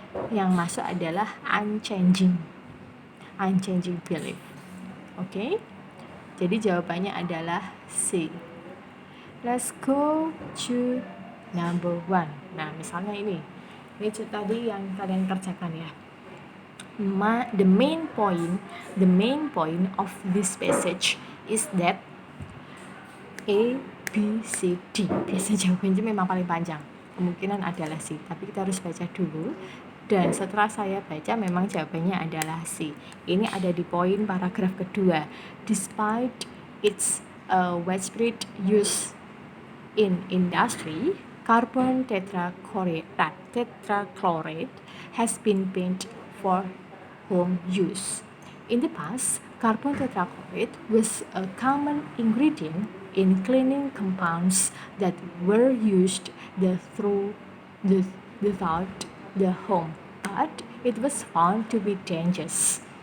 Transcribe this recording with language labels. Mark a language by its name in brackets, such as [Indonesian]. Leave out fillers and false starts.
[Indonesian] Yang masuk adalah [English] unchanging belief. [Indonesian] Oke? Jadi jawabannya adalah C. [English] Let's go to number 1. [Indonesian] Nah, misalnya ini tadi yang kalian kerjakan ya. [English] The main point of this passage is that A, B, C, D. [Indonesian] Biasanya jawabannya memang paling panjang. Kemungkinan adalah C, tapi kita harus baca dulu. Dan setelah saya baca memang jawabannya adalah C. Ini ada di poin paragraf kedua. [English] Despite its widespread use in industry, carbon tetrachloride has been banned for home use. In the past, carbon tetrachloride was a common ingredient in cleaning compounds that were used throughout the home, but it was found to be dangerous.